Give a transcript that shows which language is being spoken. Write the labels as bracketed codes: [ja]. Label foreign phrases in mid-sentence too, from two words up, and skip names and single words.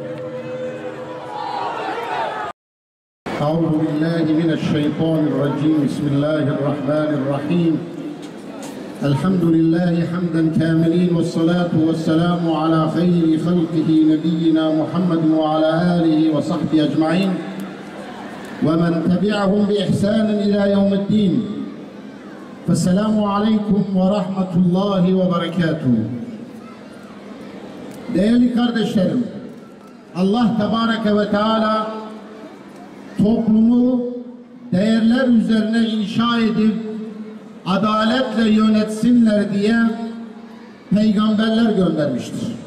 [ar] أعوذ بالله من الشيطان الرجيم بسم الله الرحمن الرحيم الحمد لله حمدا كاملين والصلاة والسلام على خير خلقه نبينا محمد وعلى آله وصحبه أجمعين ومن تبعهم بإحسان إلى يوم الدين فالسلام عليكم ورحمة الله وبركاته. [tr] Değerli kardeşlerim, Allah [ar] تبارك وتعالى [tr] toplumu değerler üzerine inşa edip adaletle yönetsinler diye peygamberler göndermiştir.